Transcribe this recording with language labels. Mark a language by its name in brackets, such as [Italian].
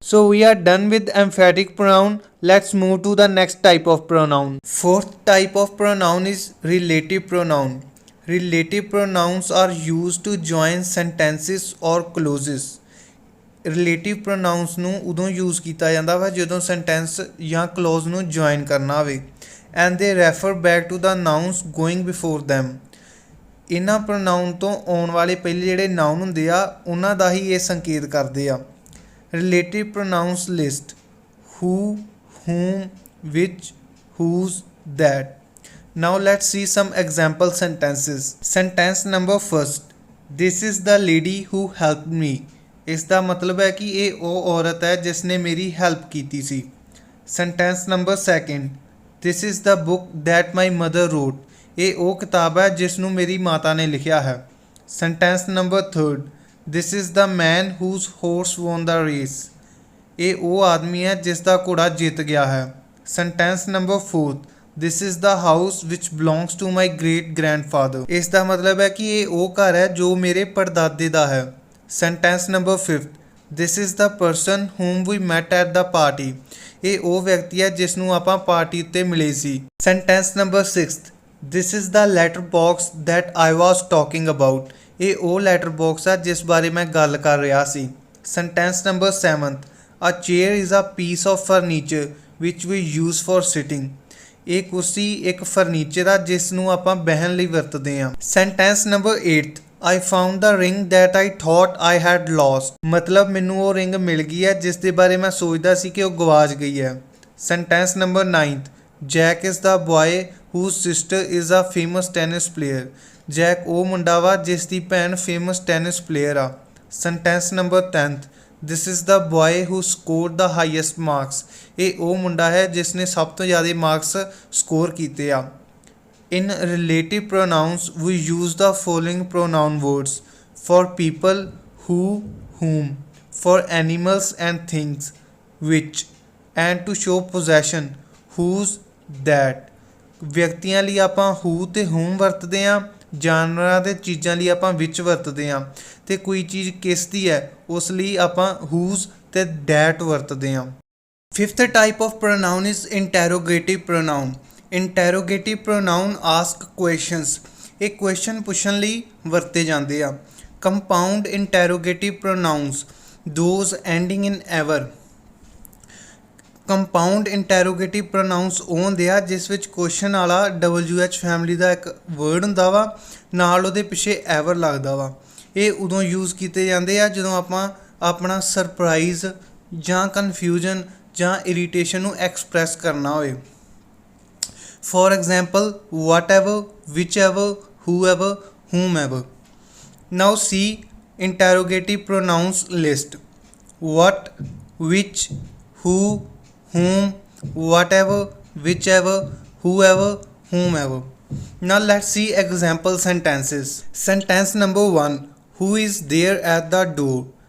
[English] So we are done with emphatic pronoun. Let's move to the next type of pronoun. Fourth type of pronoun is relative pronoun. Relative pronouns are used to join sentences or clauses. [Punjabi] Relative pronouns ਨੂੰ ਉਦੋਂ use ਕੀਤਾ ਜਾਂਦਾ ਵਾ ਜਦੋਂ sentence ਜਾਂ close ਨੂੰ join ਕਰਨਾ ਹੋਵੇ। [English] And they refer back to the nouns going before them. [Punjabi] ਇਹਨਾਂ ਪ੍ਰੋਨਾਊਨ ਤੋਂ ਆਉਣ ਵਾਲੇ ਪਹਿਲੇ ਜਿਹੜੇ ਨਾਊਨ ਹੁੰਦੇ ਆ ਉਹਨਾਂ ਦਾ ਹੀ ਇਹ ਸੰਕੇਤ ਕਰਦੇ ਆ। [English] Relative pronouns list: who, whom, which, whose, that. Now let's see some example sentences. Sentence number first: This is the lady who helped me. [Punjabi] ਇਸ ਦਾ ਮਤਲਬ ਹੈ ਕਿ ਇਹ ਉਹ ਔਰਤ ਹੈ ਜਿਸ ਨੇ ਮੇਰੀ ਹੈਲਪ ਕੀਤੀ ਸੀ। [English] Sentence number second: This is the book that my mother wrote. [Punjabi] ਇਹ ਉਹ ਕਿਤਾਬ ਹੈ ਜਿਸ ਨੂੰ ਮੇਰੀ ਮਾਤਾ ਨੇ ਲਿਖਿਆ ਹੈ। [English] Sentence number third: This is the man whose horse won the race. [Punjabi] ਇਹ ਉਹ ਆਦਮੀ ਹੈ ਜਿਸ ਦਾ ਘੋੜਾ ਜਿੱਤ ਗਿਆ ਹੈ। [English] Sentence number fourth: This is the house which belongs to my great grandfather. [Punjabi] ਇਸ ਦਾ ਮਤਲਬ ਹੈ ਕਿ ਇਹ ਉਹ ਘਰ ਹੈ ਜੋ ਮੇਰੇ ਪੜਦਾਦੇ ਦਾ ਹੈ। [English] Sentence number fifth: This is the person whom we met at the party. [Punjabi] ਇਹ ਉਹ ਵਿਅਕਤੀ ਹੈ ਜਿਸ ਨੂੰ ਆਪਾਂ ਪਾਰਟੀ ਉੱਤੇ ਮਿਲੇ ਸੀ। [English] Sentence number sixth: This is the letter box that I was talking about. [Punjabi] ਇਹ ਉਹ ਲੈਟਰ ਬਾਕਸ ਆ ਜਿਸ ਬਾਰੇ ਮੈਂ ਗੱਲ ਕਰ ਰਿਹਾ ਸੀ। [English] Sentence number seventh: A chair is a piece of furniture which we use for sitting. [Punjabi] ਇਹ ਕੁਰਸੀ ਇੱਕ ਫਰਨੀਚਰ ਆ ਜਿਸ ਨੂੰ ਆਪਾਂ ਬਹਿਣ ਲਈ ਵਰਤਦੇ ਹਾਂ। [English] Sentence number eighth: I found the ring that I thought I had lost. [Punjabi] ਮਤਲਬ ਮੈਨੂੰ ਉਹ ਰਿੰਗ ਮਿਲ ਗਈ ਹੈ ਜਿਸ ਦੇ ਬਾਰੇ ਮੈਂ ਸੋਚਦਾ ਸੀ ਕਿ ਉਹ ਗਵਾਚ ਗਈ ਹੈ। [English] Sentence number ninth: Jack is the boy whose sister is a famous tennis player. [Punjabi] Jack ਉਹ ਮੁੰਡਾ ਵਾ ਜਿਸ ਦੀ ਭੈਣ ਫੇਮਸ ਟੈਨਿਸ ਪਲੇਅਰ ਆ। [English] Sentence number 10th: This is the boy who scored the highest marks. [Punjabi] ਇਹ ਉਹ ਮੁੰਡਾ ਹੈ ਜਿਸ ਨੇ ਸਭ ਤੋਂ ਜ਼ਿਆਦਾ ਮਾਰਕਸ ਸਕੋਰ ਕੀਤੇ ਆ। [English] In relative pronouns we use the following pronoun words: for people, who, whom; for animals and things, which, and to show possession whose, that। [Punjabi] ਵਿਅਕਤੀਆਂ ਲਈ ਆਪਾਂ who ਤੇ whom ਵਰਤਦੇ ਹਾਂ, ਜਾਨਵਰਾਂ ਤੇ ਚੀਜ਼ਾਂ ਲਈ ਆਪਾਂ which ਵਰਤਦੇ ਹਾਂ, ਤੇ ਕੋਈ ਚੀਜ਼ ਕਿਸ ਦੀ ਹੈ ਉਸ ਲਈ ਆਪਾਂ whose ਤੇ that ਵਰਤਦੇ ਹਾਂ। [English] Fifth type of pronoun is interrogative pronoun। Interrogative pronoun ask questions। [Punjabi] ਇਹ question ਪੁੱਛਣ ਲਈ ਵਰਤੇ ਜਾਂਦੇ ਆ। [English] Compound interrogative pronouns, those ending in ever। [Punjabi] Compound ਇੰਟੈਰੋਗੇਟਿਵ ਪ੍ਰੋਨਾਊਨਸ ਉਹ ਹੁੰਦੇ ਆ ਜਿਸ ਵਿੱਚ ਕੁਐਸਚਨ ਵਾਲਾ WH ਫੈਮਿਲੀ ਦਾ ਇੱਕ ਵਰਡ ਹੁੰਦਾ ਵਾ, ਨਾਲ ਉਹਦੇ ਪਿੱਛੇ ਐਵਰ ਲੱਗਦਾ ਵਾ। ਇਹ ਉਦੋਂ ਯੂਜ਼ ਕੀਤੇ ਜਾਂਦੇ ਆ ਜਦੋਂ ਆਪਾਂ ਆਪਣਾ ਸਰਪ੍ਰਾਈਜ਼ ਜਾਂ ਕਨਫਿਊਜ਼ਨ ਜਾਂ ਇਰੀਟੇਸ਼ਨ ਨੂੰ ਐਕਸਪ੍ਰੈਸ ਕਰਨਾ ਹੋਵੇ। [English] For example whatever, whichever, whoever, whomever. Now see interrogative pronouns list. what, which, who, whom, whatever, whichever, whoever, whomever। Now let's see example sentences। Sentence number 1, who is there at the door?